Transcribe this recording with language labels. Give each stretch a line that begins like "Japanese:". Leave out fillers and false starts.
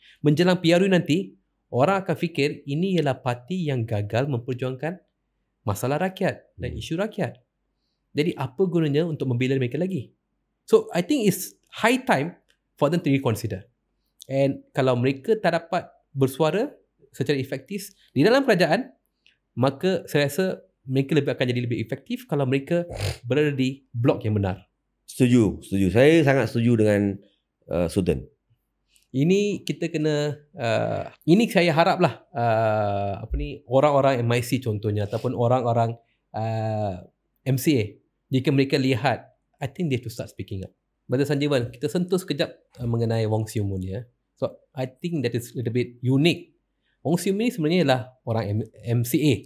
Malay: Menjelang PRU nanti, orang akan fikir ini ialah parti yang gagal memperjuangkan masalah rakyat dan isu rakyat. Jadi apa gunanya untuk membela mereka lagi?
English: So I think it's high time for them to reconsider.
Malay: And kalau mereka tak dapat bersuara secara efektif di dalam kerajaan, maka saya rasa mereka akan jadi lebih efektif kalau mereka berada di blok yang benar. Setuju. Saya sangat setuju dengan Sultan. Ini kita kena ini saya haraplah orang-orang MIC contohnya ataupun orang-orang MCA, jika mereka lihat,
English: I think they have to start speaking up.
Malay: Brother Sanjeevan, kita sentuh sekejap mengenai Wong Siew Moon ya.
English: So I think that is a little bit unique.
Malay: Wong Siew Moon ni sebenarnya ialah orang MCA.